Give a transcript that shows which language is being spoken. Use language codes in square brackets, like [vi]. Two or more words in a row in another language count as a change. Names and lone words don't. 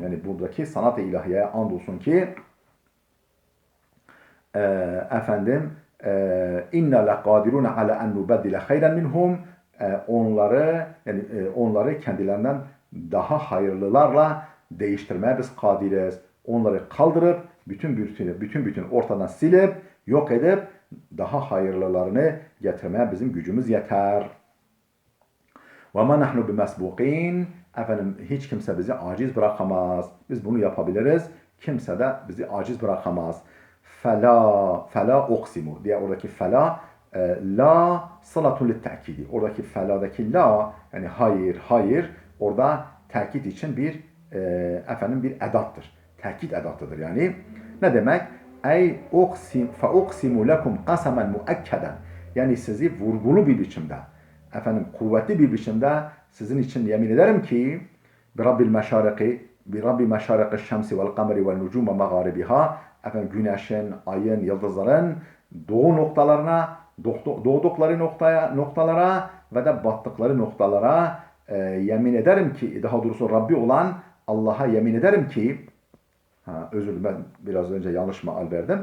[tr] Yani buradaki sanat-ı ilahiyeye andolsun ki [ar] إِنَّا لَقَادِرُونَ عَلَىٰ أَن نُّبَدِّلَ خَيْرًا مِّنْهُمْ [tr] onları kendilerinden daha hayırlılarla değiştirmeye biz kadiriz. Onları kaldırıp bütün ortadan silip yok edip daha hayırlılarını getirmeye bizim gücümüz yeter. [ar] وَمَا نَحْنُ بِمَسْبُقِينَ [tr] hiç kimse bizi aciz bırakamaz. Biz bunu yapabiliriz. Kimse de bizi aciz bırakamaz. [ar] فَلَا اُقْسِمُ [tr] diye oradaki [ar] فلا لا صلة للتأكيد. [tr] Oradaki feladaki la yani hayır orada tekit için bir edattır. Tekit edatıdır yani. Ne demek? Ey [ar] فَاُقْسِمُ لَكُمْ قَسَمًا مُؤَكَّدًا [tr] yani sizi vurgulu bir biçimde, kuvvetli bir biçimde sizin için yemin ederim ki [ar] رب مشارق الشمس والقمر والنجوم ومغاربها [tr] güneşin, ayın, yıldızların doğdukları noktalara ve de battıkları noktalara yemin ederim ki, daha doğrusu Rabbi olan Allah'a yemin ederim ki, özür dilerim ben biraz önce yanlış mal verdim.